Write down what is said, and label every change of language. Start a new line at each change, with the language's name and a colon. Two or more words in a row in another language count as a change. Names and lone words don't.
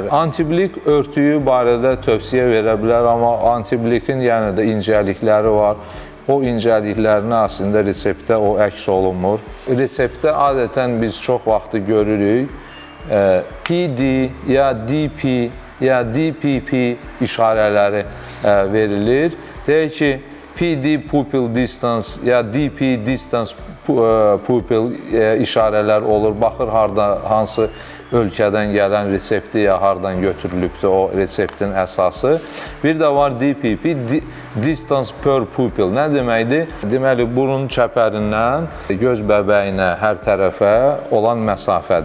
Azerbaijani: Antiblik örtüyü barədə tövsiyə verə bilər, amma antiblikin yəni də incəlikləri var. O incəliklərini əslində reseptdə o əks olunmur. Reseptdə adətən biz çox vaxtı görürük, PD ya DP ya DPP işarələri verilir. Deyək ki, PD
English: pupil distance
Azerbaijani: ya DP
English: distance pupil
Azerbaijani: işarələr olur. Baxır hansı ölkədən gələn resepti ya hardan götürülübdür o reseptin əsası. Bir də var DPP,
English: distance per pupil.
Azerbaijani: Nə deməkdir? Deməli, burun çəpərindən göz bəbəyinə, hər tərəfə olan məsafədir.